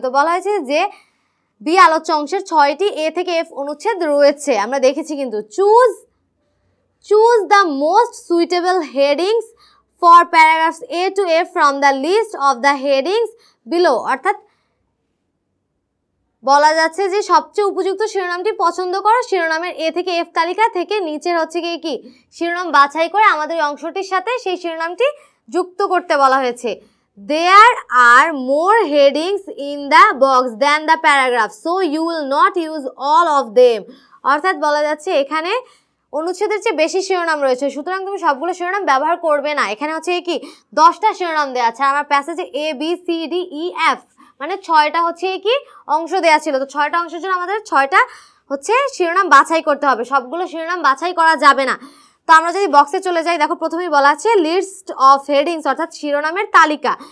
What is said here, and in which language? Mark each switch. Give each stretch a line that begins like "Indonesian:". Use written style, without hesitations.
Bangla: তো বলা হয়েছে যে বি আলোচ্য অংশের 6টি A থেকে F অনুচ্ছেদ রয়েছে, আমরা দেখেছি কিন্তু
English: choose the most suitable headings for paragraphs A to F from the list of the headings below,
Bangla: অর্থাৎ বলা যাচ্ছে যে সবচেয়ে উপযুক্ত শিরোনামটি পছন্দ করো, শিরোনামের A থেকে F তালিকা থেকে নিচের হচ্ছে কি শিরোনাম বাছাই করে আমাদের অংশটির সাথে সেই শিরোনামটি যুক্ত করতে বলা হয়েছে।
English: There are more headings in the box than the paragraph, so you will not use all of them,
Bangla: অর্থাৎ বলা যাচ্ছে এখানে অনুচ্ছেদের চেয়ে বেশি শিরোনাম রয়েছে, সুতরাং তুমি সবগুলো শিরোনাম ব্যবহার করবে না। এখানে হচ্ছে কি 10টা শিরোনাম দেওয়া আছে, আমার প্যাসেজে A B C D E F মানে 6টা হচ্ছে কি অংশ দেওয়া ছিল, তো 6টা অংশের জন্য আমাদের 6টা হচ্ছে শিরোনাম বাছাই করতে হবে, সবগুলো শিরোনাম বাছাই করা যাবে না। তো আমরা যদি বক্সে চলে যাই, দেখো প্রথমেই বলা আছে
English: list of headings,
Bangla: অর্থাৎ শিরোনামের তালিকা।